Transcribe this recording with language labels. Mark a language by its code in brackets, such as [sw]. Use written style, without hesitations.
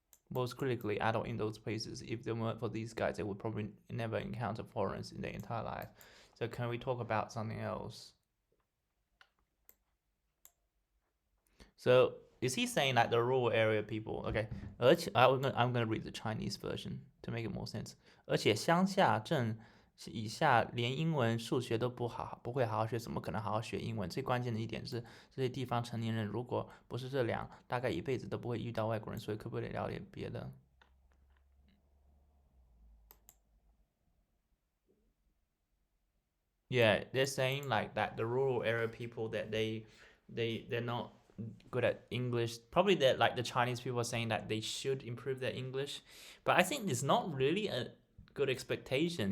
[en] Most critically, adult in those places. If they weren't for these guys, they would probably never encounter foreigners in their entire life. So can we talk about something else? So is he saying that the rural area people? Okay, I'm gonna read the Chinese version to make it more sense. [zh] 而且乡下镇以下连英文、数学都不会好好学，怎么可能好好学英文？最关键的一点是，这些地方成年人如果不是这两，大概一辈子都不会遇到外国人。 [en] 所以可不可以聊点别的？ Yeah, they're saying like that the rural area people that they're not good at English. Probably that like the Chinese people are saying that they should improve their English, but I think it's not really a good expectation.